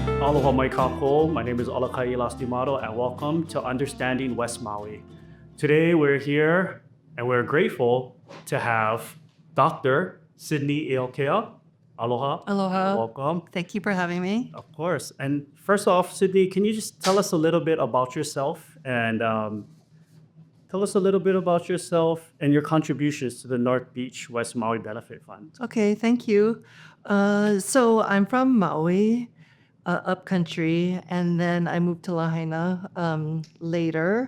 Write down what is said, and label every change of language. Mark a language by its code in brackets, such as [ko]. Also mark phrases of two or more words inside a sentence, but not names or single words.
[haw] Aloha mai ka po. [en] My name is Alakai Lastimado, and welcome to Understanding West Maui. Today we're here and we're grateful to have Dr. Sydney Iaukea. Aloha. Aloha. Welcome. Thank you for having me. Of course. And first off, Sydney, can you just tell us a little bit about yourself and tell us a little bit about yourself and your contributions to the North Beach West Maui Benefit Fund? Okay, thank you. So I'm from Maui, upcountry, and then I moved to Lahaina later.